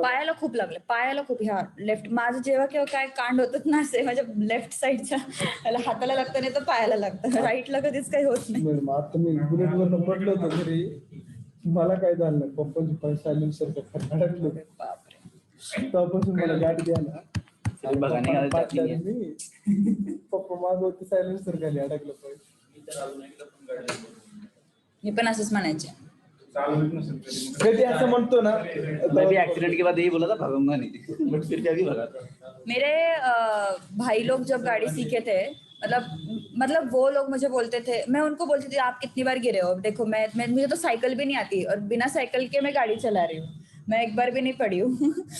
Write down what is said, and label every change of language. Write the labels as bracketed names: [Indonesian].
[Marathi] पायाला खूप लागले, पायाला खूप. ह्या लेफ्ट माझं जेव्हा केव्हा काय कांड होतात ना असे माझ्या लेफ्ट साईडच्या हाताला लागतं, नाही तर पायाला लागतं. राईटला कधीच काही होत नाही. मॅडम आता मी बुलेट वरनं पडलो होतो घरी, मला काय झालं नाही, पप्पाची पण सायलेन्सर अडकलो. बापरे. तेव्हापासून मला गाडी द्यायला [Hindi] फिर भगाने का जाती नहीं है. [Marathi] मी पप्पा मागवते सायलेन्सर खाली अडकलं पाहिजे. मी पण असंच म्हणायचे. कधी असं म्हणतो ना, [Hindi] मैं भी एक्सीडेंट के बाद यही बोला था भागूंगा नहीं, बट फिर क्या भी भगा था. मेरे भाई लोग जब गाड़ी सीखे थे, मतलब वो लोग मुझे बोलते थे, मैं उनको बोलती थी आप कितनी बार गिरे हो, देखो मैं मुझे तो साइकिल भी नहीं आती और बिना साइकिल के मैं गाड़ी चला रही हूँ, मैं एक बार भी नहीं पड़ी हूँ.